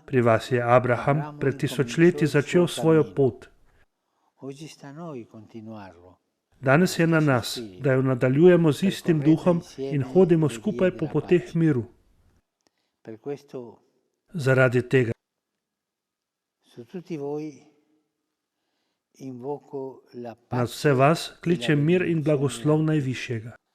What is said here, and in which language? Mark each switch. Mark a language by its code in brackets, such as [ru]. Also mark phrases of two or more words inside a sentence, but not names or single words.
[sl] Pri vas je Abraham pred tisočletji začel svojo pot. [it] oggi sta a noi continuarlo. [sl] Danes je na nas, da jo nadaljujemo z istim duhom in hodimo skupaj po poteh miru. Zaradi tega nad vse vas kličem mir in blagoslov Najvišjega.